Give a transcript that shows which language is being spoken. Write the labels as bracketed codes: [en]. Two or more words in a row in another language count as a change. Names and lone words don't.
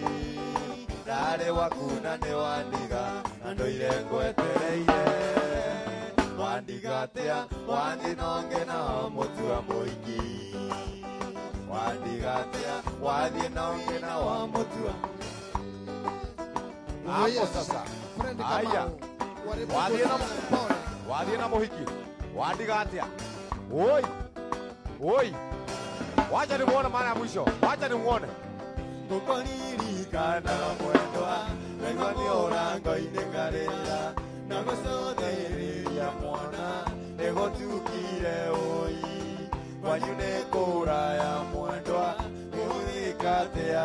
[ki] Ndarĩ waku na nĩ wandiga, na ndũire ngwetereire. Wandiga atĩa, wathi nonge na mũtua mũingĩ. Wandiga atĩa, wathi nonge na wa mũtua. [sw] Hapo sasa. Haya. [ki] Wathiĩ na mũhiki. Wandiga atĩa. Oi. Oi. [sw] Wacha nimuone mara ya mwisho. Wacha nimuone. [ki] Ngũkũririkana mwendwa, naigua nĩ ũrango-inĩ ngarĩra, na gũcũthĩrĩria mwana, nĩgũtukire ũi. Kwanyu nĩ kũraya mwendwa, gũgĩka atĩa?